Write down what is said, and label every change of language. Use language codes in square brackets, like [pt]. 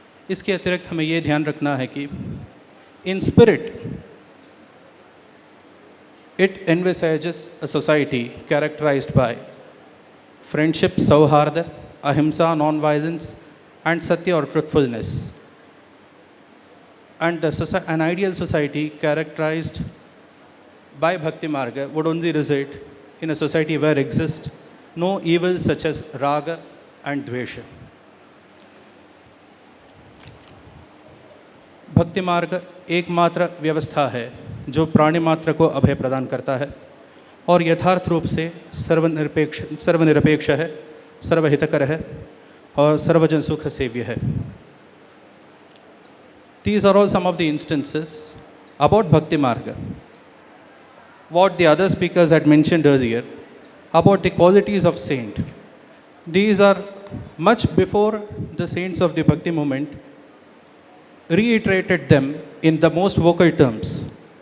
[hi] इसके अतिरिक्त हमें ये ध्यान रखना है कि [en] in spirit it envisages a society characterized by friendship, [hi] सौहार्द, अहिंसा, [en] non violence and [hi] सत्य और [en] Truthfulness. And an ideal society characterized by Bhakti Marga would only result in a society where exist no evils such as raga and dvesha. [hi] भक्ति मार्ग एकमात्र व्यवस्था है जो प्राणी मात्र को अभय प्रदान करता है और यथार्थ रूप से सर्वनिरपेक्ष है, सर्वहितकर है और सर्वजन सुख सेव्य है। [en] These are all some of the instances about Bhakti Marga. What the other speakers had mentioned earlier about the qualities of saint. These are much before the saints of the Bhakti movement reiterated them in the most vocal terms.